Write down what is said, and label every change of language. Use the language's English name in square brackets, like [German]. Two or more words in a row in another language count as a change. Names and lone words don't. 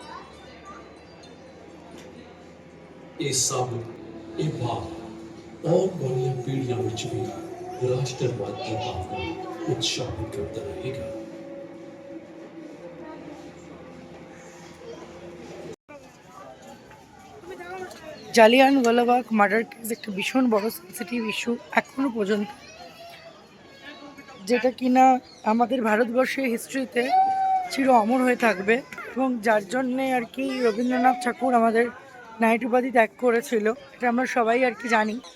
[Punjabi] ਇਹ ਸਭ ਇਹ ਭਾਵ ਆਉਣ ਵਾਲੀਆਂ ਪੀੜ੍ਹੀਆਂ ਵਿੱਚ ਵੀ ਰਾਸ਼ਟਰਵਾਦ ਦੀ ਭਾਵਨਾ ਉਤਸ਼ਾਹਿਤ ਕਰਦਾ ਰਹੇਗਾ। [Bangla] জালিয়ানওয়ালাবাগ [English] murder case [Bangla] একটা ভীষণ বড় [English] sensitive issue [Bangla] এখনো পর্যন্ত, যেটা কিনা আমাদের ভারতবর্ষের হিস্ট্রিতে চির অমর হয়ে থাকবে এবং যার জন্যে আর কি রবীন্দ্রনাথ ঠাকুর আমাদের নাইট উপাধি ত্যাগ করেছিল, এটা আমরা সবাই আর কি জানি।